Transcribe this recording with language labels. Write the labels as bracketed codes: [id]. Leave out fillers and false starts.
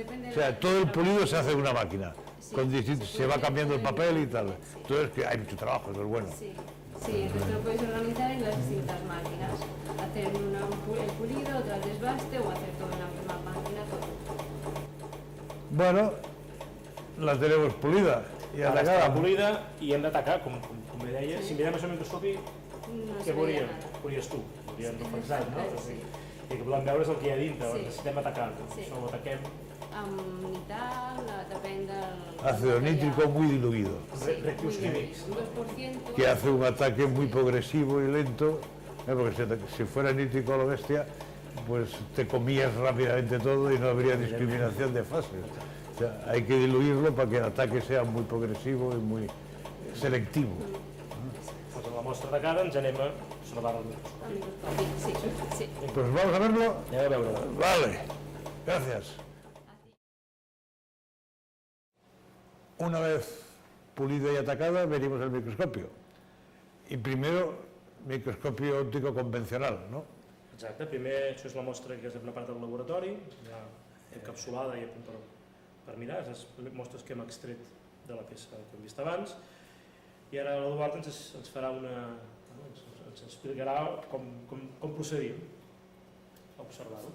[es] O sea, todo el pulido se hace en una máquina, se va cambiando el papel y tal. Entonces que hay mucho trabajo, eso es bueno. Sí, entonces lo podéis organizar en las distintas máquinas. Hacer el pulido, otra el desbaste o hacer todo en la misma máquina, todo. Bueno, la tenemos pulida i atacada. [ca] Ara està pulida i hem d'atacar, com bé deia. Si mirem això al microscopi, què veuríem? Veuries tu, veuríem reflexat, no? I el que volem veure és el que hi ha dintre, necessitem atacar-lo. Això ho ataquem. Amb nital, depèn del... [es] Ácido nítrico muy diluido. [ca] Reactius químics. [es] Que hace un ataque muy progresivo y lento, porque si fuera nítrico a lo bestia, pues te comías rápidamente todo y no habría discriminación de fases. O sea, hay que diluirlo para que el ataque sea muy progresivo y muy selectivo. [ca] la mostra de cara ens anem a observar el microscopi. Sí. [es] Pues vamos a verlo. [ca] Anem a veure-ho. [es] Vale, gracias. Una vez pulida y atacada, venimos al microscopio. Y primero, microscopio óptico convencional, ¿no? [ca] Exacte, primer això és la mostra que s'ha preparat al laboratori, ja encapsulada i a punt per mirar, les mostres que hem extret de la peça que hem vist abans, i ara l'Eduard ens farà ens explicarà com procedim a observar-ho.